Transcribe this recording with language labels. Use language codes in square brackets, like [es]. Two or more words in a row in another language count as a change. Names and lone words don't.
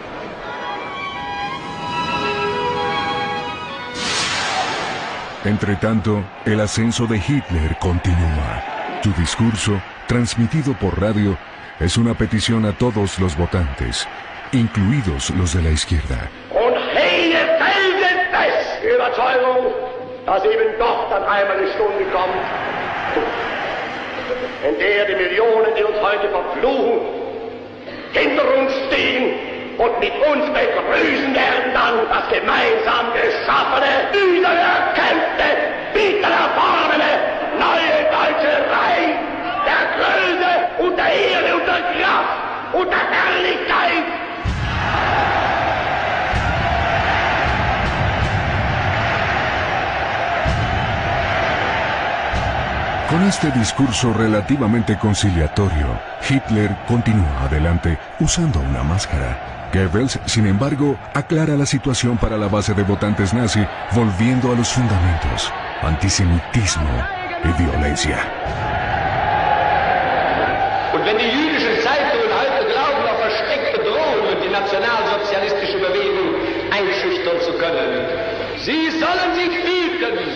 [es] Entretanto, el ascenso de Hitler continúa. Su discurso, transmitido por radio, es una petición a todos los votantes, incluidos los de la izquierda. [de] Und hege felsenfest die Überzeugung, dass eben doch dann einmal die Stunde kommt, in der die Millionen, die uns heute verfluchen, hinter uns stehen und mit uns begrüßen werden dann das gemeinsam geschaffene, wiedererkämpfte, wiedererworbene, neue deutsche Reich der Größe und der Ehre und der Kraft und der Herrlichkeit. [es] Con este discurso relativamente conciliatorio, Hitler continúa adelante usando una máscara. Goebbels, sin embargo, aclara la situación para la base de votantes nazi, volviendo a los fundamentos: antisemitismo y violencia. [de] Und wenn die jüdischen Zeitungen heute glauben, auf versteckte Drohungen die nationalsozialistische Bewegung einschüchtern zu können, sie sollen sich hüten.